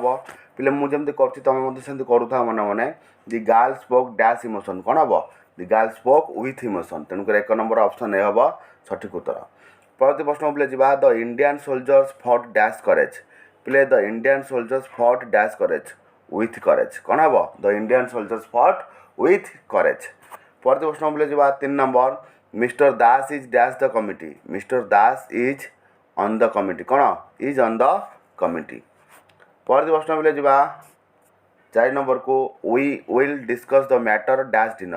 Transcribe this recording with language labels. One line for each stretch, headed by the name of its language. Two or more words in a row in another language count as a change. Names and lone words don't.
Odia: ପିଲେ ମୁଁ ଯେମିତି କରୁଛି ତୁମେ ମଧ୍ୟ ସେମିତି କରୁଥାଅ ମନେ ମନେ।
English: the girl spoke dash emotion
Odia: କ'ଣ ହେବ?
English: the girl spoke with emotion.
Odia: ତେଣୁକରି 1 ନମ୍ବର ଅପସନ୍ ଏ ହେବ ସଠିକ୍ ଉତ୍ତର। ପରବର୍ତ୍ତୀ ପ୍ରଶ୍ନ ପିଲେ ଯିବା।
English: the Indian soldiers fought dash courage. ପିଲେ the Indian soldiers fought dash courage with courage
Odia: କ'ଣ ହେବ?
English: the Indian soldiers fought with courage।
Odia: ପରବର୍ତ୍ତୀ ପ୍ରଶ୍ନ ପିଲେ ଯିବା 3 ନମ୍ବର।
English: Mister Das is dash the committee. Mister Das is on the committee କ'ଣ? is on the committee.
Odia: ପରବର୍ତ୍ତୀ ପ୍ରଶ୍ନ ପିଲେ ଯିବା 4 ନମ୍ବରକୁ।
English: we will discuss the matter dash dinner.